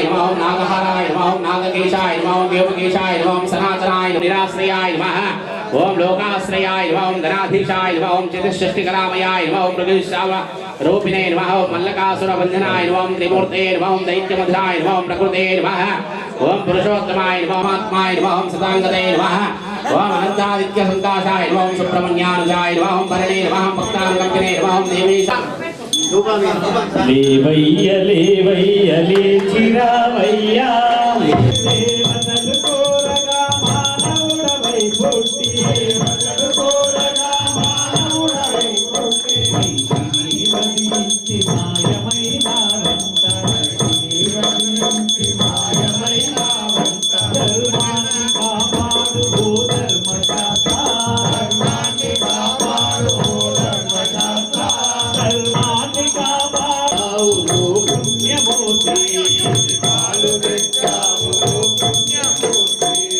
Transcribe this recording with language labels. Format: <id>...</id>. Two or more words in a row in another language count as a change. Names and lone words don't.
<sa>नमः ओम नागहाराय नमः ओम नागकेशाय नमः ओम व्योमकेशाय नमः ओम सनातनाय निराश्रयाय नमः ओम लोकाश्रयाय नमः ओम गणाधीशाय नमः ओम चतुष्षष्टिकरामयाय नमः ओम प्रकृतिरूपिणे नमः ओम मल्लकासुरबन्धनाय नमः ओम त्रिमूर्ते नमः ओम दैत्यमध्राय नमः ओम प्रकृते नमः ओम पुरुषोत्तमाय नमः ओम आत्माय नमः ओम सदांगते नमः ओम अनंतादित्यसंकाशाय नमः ओम सुब्रह्मण्यानुजाय नमः ओम भरणे नमः ओम भक्तानुकंपने नमः ओम देवीशा</sa> <te>లేవయ్య లేవయ్య లేచిరావయ్యా దేవతలు కోరగా మానవుడవై పుట్టి దేవతలు కోరగా మానవుడవై పుట్టి జీవనించి మాయమైనారంట జీవనించి మాయమైనారంట ధర్మాన్ని కాపాడు ఓ ధర్మశాస్త్ర ధర్మాన్ని కాపాడు ఓ ధర్మశాస్త్ర ధర్మాన్ని కాపాడు పుణ్యమూర్తి కాలు తెచ్చావు పుణ్యమూర్తి</te>